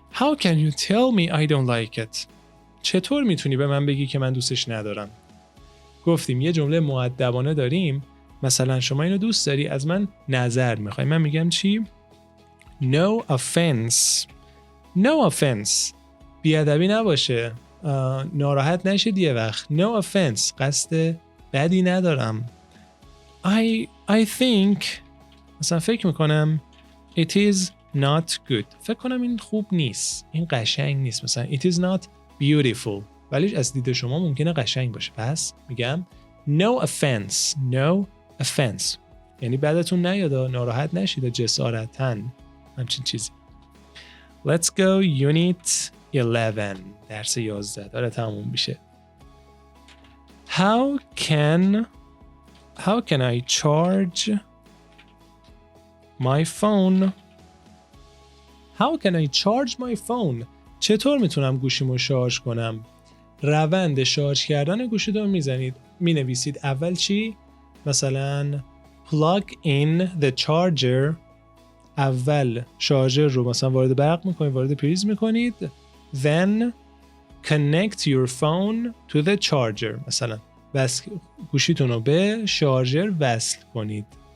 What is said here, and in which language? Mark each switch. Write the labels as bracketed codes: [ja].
[en] How can you tell me I don't like it? [fa] چطور میتونی به من بگی که من دوستش ندارم؟ گفتیم یه جمله مؤدبانه داریم. مثلا شما اینو دوست داری از من نظر میخوای. من میگم چی؟ [en] No offense. No offense. [fa] بیادبی نباشه. ناراحت نشید یه وقت. No offense. قصد بدی ندارم. [en] I think [fa] مثلا فکر میکنم [en] it is not good. [fa] فکر کنم این خوب نیست. این قشنگ نیست. [en] مثلا it is not beautiful. [fa] ولی از دید شما ممکنه قشنگ باشه. پس میگم [en] no offense. No offense. [fa] یعنی بعدتون نیاد ناراحت نشید جسارتاً. همچین چیزی. [en] Let's go unit 11. [fa] درس 11 داره تموم میشه. [en] How can I charge my phone? How can I charge my phone? [fa] چطور میتونم گوشیمو شارژ کنم؟ روند شارژ کردن گوشیتون میزنید. مینویسید اول چی؟ مثلا [en] plug in the charger. [fa] اول شارژر رو مثلا وارد برق میکنید، وارد پریز میکنید. [en] Then connect your phone to the charger. [fa] مثلا گوشیتون رو به شارژر وصل کنید.